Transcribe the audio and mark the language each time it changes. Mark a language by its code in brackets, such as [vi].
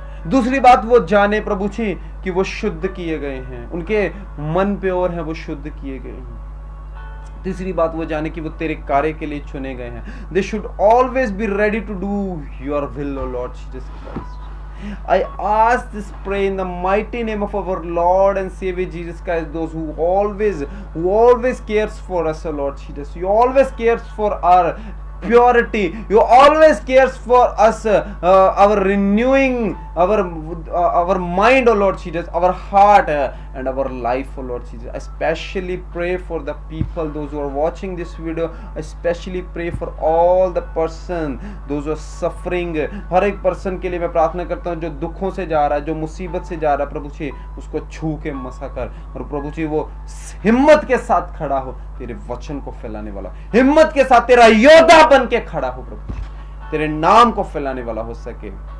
[hi] दूसरी बात, वो जाने प्रभु जी कि वो शुद्ध किए गए हैं, उनके मन प्योर है, वो शुद्ध किए गए हैं। तीसरी बात, वो जाने कि वो तेरे कार्य के लिए चुने गए हैं। [en] They should always be ready to do your will, O Lord Jesus Christ. I ask this, pray in the mighty name of our Lord and Savior Jesus Christ, those who always cares for us, O Lord Jesus. You always cares for our purity. You always cares for us, our renewing, our mind, O Lord Jesus, our heart and our life, O Lord Jesus. I especially pray for the people, those who are watching this video. I especially pray for all the person, those who are suffering. [hi] हर एक person के लिए मैं प्रार्थना करता हूँ जो दुखों से जा रहा है, जो मुसीबत से जा रहा है, प्रभु जी उसको छू के मसा कर, और प्रभु जी वो हिम्मत के साथ खड़ा हो, तेरे वचन को फैलाने वाला, हिम्मत के साथ तेरा योद्धा बन के खड़ा हो प्रभु, तेरे नाम को फैलाने वाला हो सके।